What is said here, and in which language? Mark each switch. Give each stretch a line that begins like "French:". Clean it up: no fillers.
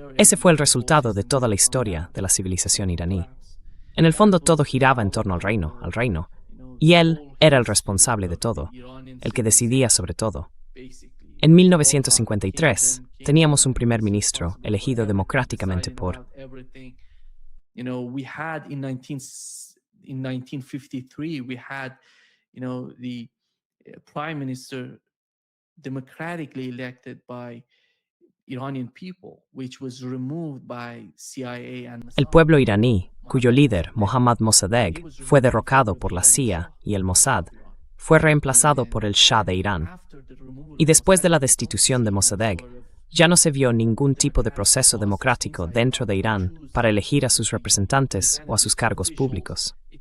Spanish: Ese fue el resultado de toda la historia de la civilización iraní. En el fondo todo giraba en torno al reino. Y él era el responsable de todo, el que decidía sobre todo. En 1953, teníamos un primer ministro elegido democráticamente por...
English: In 1953, we had, the prime minister democratically elected by Iranian people, which was removed by CIA and Mossad.
Spanish: El pueblo iraní, cuyo líder, Mohammad Mossadegh, fue derrocado por la CIA y el Mossad, fue reemplazado por el Shah de Irán. Y después de la destitución de Mossadegh, ya no se vio ningún tipo de proceso democrático dentro de Irán para elegir a sus representantes o a sus cargos públicos.